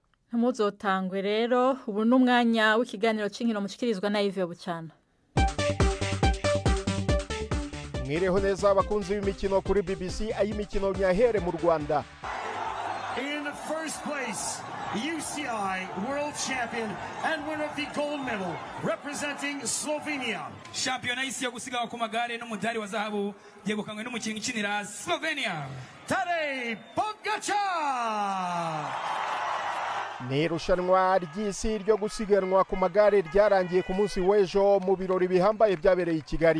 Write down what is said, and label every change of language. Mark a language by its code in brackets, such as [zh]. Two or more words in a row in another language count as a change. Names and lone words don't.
[rn] Muzotangwe rero ubu n'umwanya w'ikiganiro c'inkino mushikirizwa na Yves Bucana. [rw] Mwireho neza abakunzi b'imikino kuri BBC ay'imikino nyahere mu Rwanda. [en] In the first place, UCI world champion and winner of the gold medal representing Slovenia. [rw] Shampiyona y'isi yo gusiganwa ku magare n'umudari wa zahabu yegukanywe n'umukinnyi ukinira Slovenia, Tadej Pogačar. Ni irushanwa ry'isi ryo gusiganwa ku magare ryarangiye ku munsi w'ejo mu birori bihambaye byabereye i Kigali.